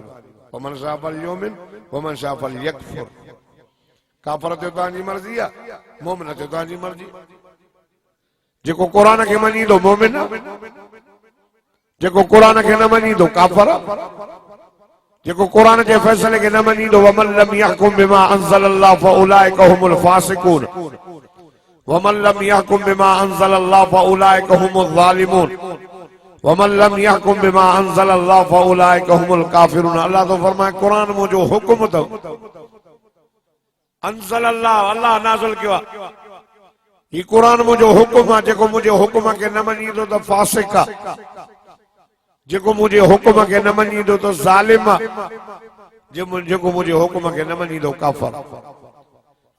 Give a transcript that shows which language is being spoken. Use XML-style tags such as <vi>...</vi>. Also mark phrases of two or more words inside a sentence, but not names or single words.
<ar>فمن شاء فليؤمن ومن شاء فليكفر.</ar> <sd>काफ़िर थियो तव्हांजी मर्ज़ी आहे, मोमिन थियो तव्हांजी मर्ज़ी। जेको कुरान खे मञींदो मोमिन, जेको कुरान खे न मञींदो काफ़िर। जेको कुरान जे फैसले खे न मञींदो</sd> <ar>ومن لم يحكم بما أنزل الله فأولئك هم الفاسقون ومن لم يحكم بما أنزل الله فأولئك هم الظالمون ومن لم يحكم بما أنزل الله فأولئك هم الكافرون.</ar> <sd>अल्लाह तो फरमाए कुरान मुंहिंजो हुक्म अथव, अंज़लल्लाह अल्लाह नाज़िल कयो आहे, ही कुरान मुंहिंजो हुक्म आहे। जेको मुंहिंजे हुक्म खे न मञींदो त फासिक आहे, जेको</sd> <ur>مجھے حکم کے</ur> <sd>न मञींदो तो ज़ालिम आहे, जेको</sd> <ur>مجھے حکم کے</ur> <sd>न मञींदो काफ़िर।</sd>